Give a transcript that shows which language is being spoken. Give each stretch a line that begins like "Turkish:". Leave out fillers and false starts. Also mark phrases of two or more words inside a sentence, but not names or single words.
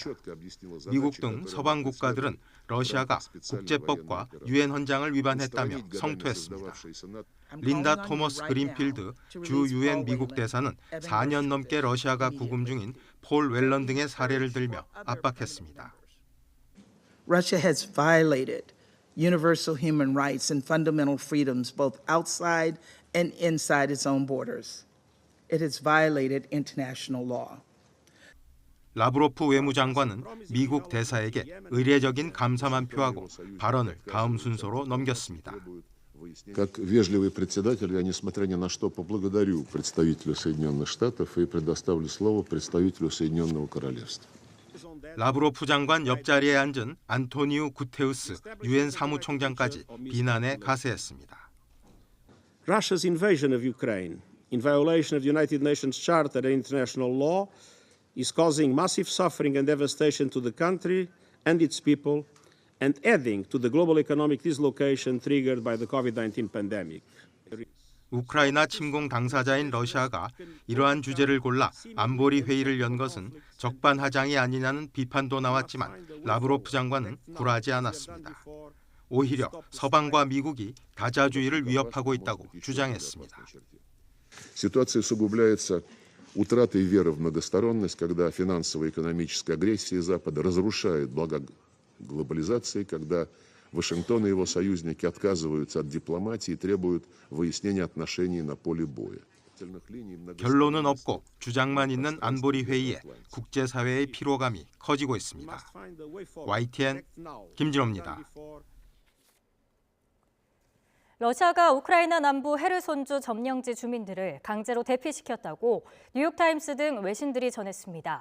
Korean: 미국 등 서방 국가들은 러시아가 국제법과 유엔 헌장을 위반했다며 성토했습니다. 린다 토머스 그린필드 주 유엔 미국 대사는 4년 넘게 러시아가 구금 중인 폴 웰런 등의 사례를 들며 압박했습니다.
English: Russia has violated universal human rights and fundamental freedoms both outside and inside its own borders. It has violated international law.
Korean: 라브로프 외무장관은 미국 대사에게 의례적인 감사만 표하고 발언을 다음 순서로 넘겼습니다.
Russian: Как вежливый председатель, я, несмотря ни на что, поблагодарю представителя Соединенных Штатов и предоставлю слово представителю Соединенного Королевства.
Korean: 라브로프 장관 옆자리에 앉은 안토니우 구테우스 유엔 사무총장까지 비난에 가세했습니다.
English: Russia's invasion of Ukraine, in violation of the United Nations Charter and international law, is causing massive suffering and devastation to the country and its people, and adding to the global economic dislocation triggered by the COVID-19 pandemic.
Korean: 우크라이나 침공 당사자인 러시아가 이러한 주제를 골라 안보리 회의를 연 것은 적반하장이 아니냐는 비판도 나왔지만 라브로프 장관은 굴하지 않았습니다. 오히려 서방과 미국이 다자주의를 위협하고 있다고 주장했습니다.
Russian: Ситуация усугубляется утратой веры в многосторонность, когда финансово-экономическая агрессия Запада разрушает блага глобализации, когда Вашингтон и его союзники отказываются от дипломатии и требуют выяснения отношений на поле боя.
Korean: 결론은 없고 주장만 있는 안보리 회의에 국제사회의 피로감이 커지고 있습니다. YTN 김진호입니다. 러시아가 우크라이나 남부 헤르손주 점령지 주민들을 강제로 대피시켰다고 뉴욕타임스 등 외신들이 전했습니다.